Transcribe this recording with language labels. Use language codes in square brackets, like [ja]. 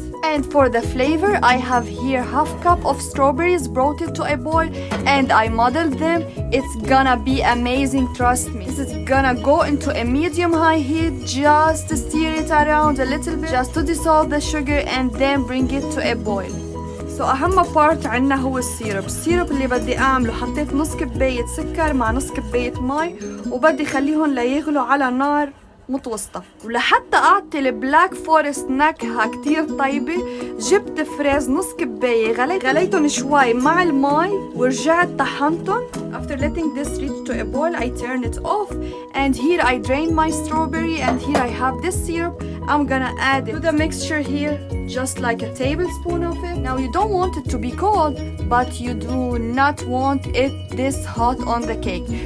[en] And for the flavor, I have here half cup of strawberries brought it to a boil and I muddled them. It's gonna be amazing, trust me. This is gonna go into a medium-high heat, just stir it around a little bit, just to dissolve the sugar and then bring it to a boil. [ar] So أهم بارت عنا هو السيرب. السيرب اللي بدي أعمله، حطيت نص كباية سكر مع نص كباية مي وبدي خليهم ليغلوا على نار متوسطة. ولحتى أعطي البلاك فورست نكهة كتير طيبة، جبت فريز نص كباية، غليتهم شوي مع المي ورجعت طحنتهم. [en] After letting this reach to a boil, I turn it off and here I drain my strawberry and here I have this syrup. I'm gonna add it to the mixture here, just like a tablespoon of it. Now you don't want it to be cold, but you do not want it this hot on the cake.